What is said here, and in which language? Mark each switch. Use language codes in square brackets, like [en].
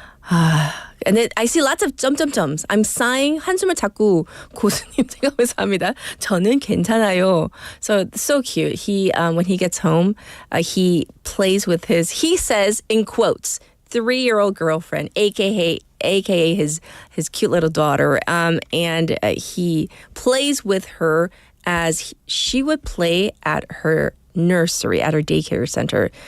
[en] And then I see lots of 점점점s. I'm sighing. [ko] 한숨을 자꾸 고수님 생각하면서 합니다. 저는 괜찮아요. [en] So cute. He when he gets home, he plays with he says in quotes, 3-year-old girlfriend, aka his cute little daughter, and he plays with her as she would play at her nursery, at her daycare center.